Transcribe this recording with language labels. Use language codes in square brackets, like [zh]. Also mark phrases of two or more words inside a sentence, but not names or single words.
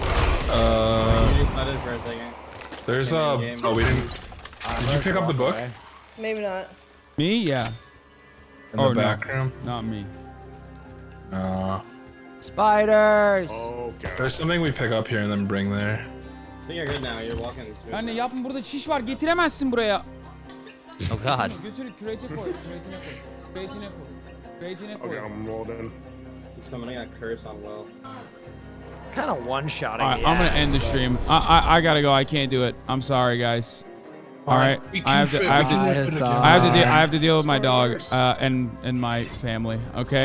[en] There's oh, we didn't. Did you pick up the book? Maybe not. Me? Yeah. In the background? No, not me. Spiders. Okay. There's something we pick up here and then bring there. I think you're good now. You're walking smooth. [tr] Anne yapın burada şiş var getiremezsin buraya. [en] Oh god. [tr] Götür küretine koy. Küretine koy. Küretine koy. Küretine koy. [en] Okay, I'm rolled in. Somebody got curse on well. Kind of one-shotting. All right, I'm gonna end the stream. I gotta go. I can't do it. I'm sorry, guys. All right, I have to deal with my dog and my family. Okay.